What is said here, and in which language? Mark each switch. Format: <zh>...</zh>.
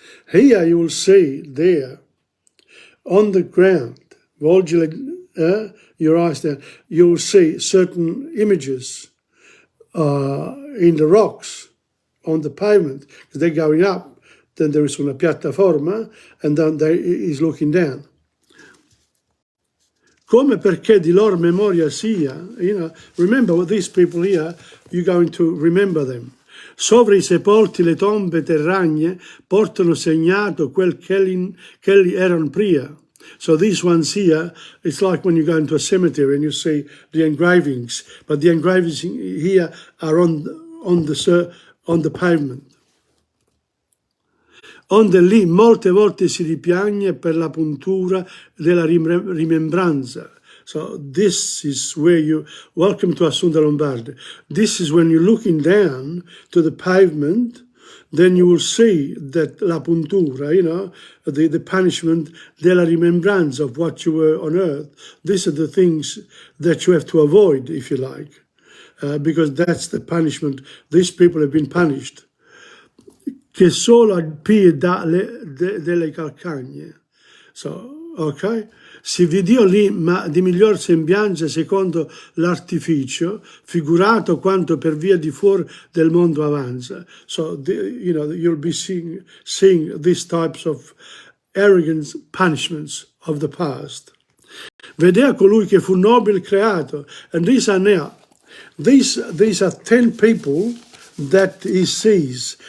<en>Here you will see there on the ground, your eyes down, you will see certain images in the rocks on the pavement, because they're going up, then there is</en> <it>una piattaforma,</it> <en>and then he's looking down.</en> <it>Come perché di loro memoria sia,</it> <en>remember what these people here, you're going to remember them.</en> <it>Sovra i sepolti le tombe terragne portano segnato quel che erano prima.</it> <en>So these ones here, it's like when you go into a cemetery and you see the engravings, but the engravings here are on the pavement.</en> <it>Onde lì molte volte si ripiagne per la puntura della rimembranza.</it> <en>So this is where you, welcome to Assunta Lombardi. This is when you're looking down to the pavement, then you will see that</en> <it>la puntura,</it> <en>the punishment</en> <it>della rimembranza</it> <en>of what you were on earth. These are the things that you have to avoid, if you like, because that's the punishment. These people have been punished.</en> <it>Che solo al piede delle calcagne.</it> <en>So, ok?</en> <it>Si vidò lì, ma di miglior sembianza secondo l'artificio, figurato quanto per via di fuori del mondo avanza.</it> <en>So, you'll be seeing these types of arrogant punishments of the past.</en> <it>Vedea colui che fu nobile creato,</it> <en>and these are now, these are 10 people that he sees.</en>